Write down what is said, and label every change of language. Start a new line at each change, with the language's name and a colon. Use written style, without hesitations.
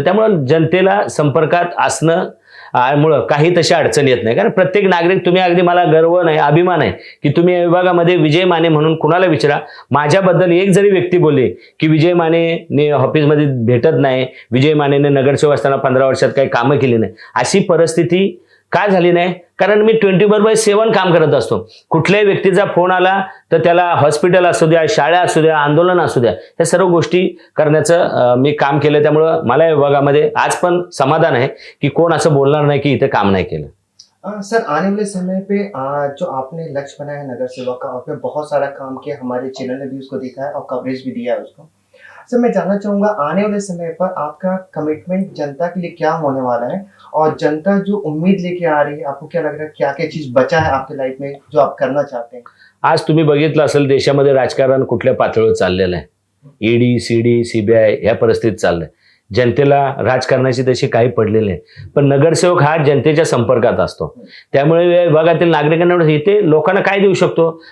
Marathi: त्यामुळं जनतेला संपर्कात असणं मुळे काही तशा अडचणी येत नाही. कारण प्रत्येक नागरिक, तुम्ही अगदी मला गर्व नाही, अभिमान आहे की तुम्ही या विभागामध्ये विजय माने म्हणून कुणाला विचारा, माझ्याबद्दल एक जरी व्यक्ती बोलली की विजय मानेने ऑफिसमध्ये भेटत नाही, विजय मानेने नगरसेवक असताना 15 वर्षात काही कामं केली नाही, अशी परिस्थिती का झाली नाही? कारण मी 24/7 काम करत असतो. कुठल्याही व्यक्तीचा फोन आला तर त्याला हॉस्पिटल असू द्या, शाळा असू द्या, आंदोलन असू द्या, ह्या सर्व गोष्टी करण्याचं मी काम केलं. त्यामुळं मला या विभागामध्ये आज पण समाधान आहे की कोण असं बोलणार नाही की इथे काम नाही केलं.
Hindi: सर आने वाले समय पे जो आपने लक्ष्य बनाया है नगर सेवा का, आपने बहुत सारा काम किया, हमारे चैनल ने भी उसको देखा है और कवरेज भी दिया है उसको. सर मैं जानना चाहूंगा आने वाले समय पर आपका कमिटमेंट जनता के लिए क्या होने वाला है और जनता जो उम्मीद लेके आ रही है, आपको क्या लग रहा है क्या क्या चीज बचा है आपके लाइफ में जो आप करना चाहते हैं?
Marathi: आज तुम्ही बघितलं असेल देशामध्ये राजकारण कुठल्या पातळीवर चाललेलं आहे. ईडी, सीडी, सीबीआय ह्या परिस्थितीत चाललंय. जनतेला राजकारणाची तशी काही पडलेली नाही, पण नगरसेवक हा जनतेच्या संपर्कात असतो. त्यामुळे या विभागातील नागरिकांना इथे लोकांना काय देऊ शकतो?